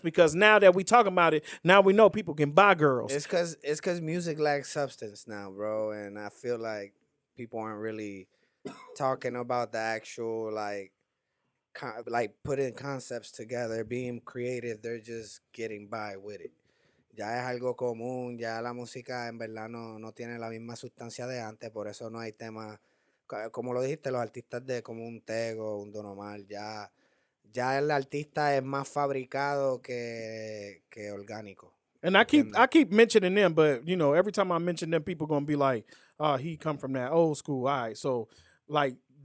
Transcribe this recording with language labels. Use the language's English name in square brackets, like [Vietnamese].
[English] Because now that we talking about it, now we know people can buy girls. It's because music lacks substance now, bro. And I feel like people aren't really talking about the actual like putting concepts together, being creative. They're just getting by with it. [Spanish] Ya es algo común. Ya la música en verdad no tiene la misma sustancia de antes. Por eso no hay temas. Como lo dijiste, los artistas de como un Tego, un Don Omar, ya el artista es más fabricado que orgánico. [English] And I keep mentioning them, but you know, every time I mention them, people gonna be like, "Oh, he come from that old school." All right, so like